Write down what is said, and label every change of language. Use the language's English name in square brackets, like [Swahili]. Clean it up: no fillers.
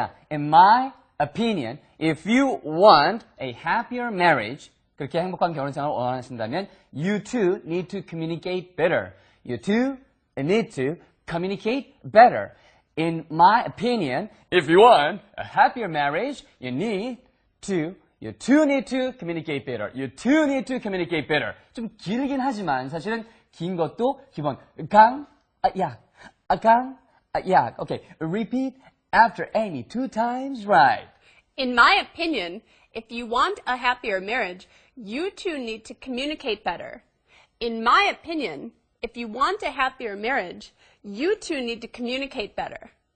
[English] in my opinion, if you want a happier marriage, [Korean] 그렇게 행복한 결혼 생활을 원하신다면, [English] you two need to communicate better. You two need to communicate better. In my opinion, if you want a happier marriage, you two need to communicate better. You two need to communicate better. [Korean] 좀 길긴 하지만 사실은 긴 것도 기본 약. [English] Okay, repeat after Amy 2 times, right? In my opinion, if you want a happier marriage, you two need to communicate better. In my opinion, if you want a happier marriage, you two need to communicate better.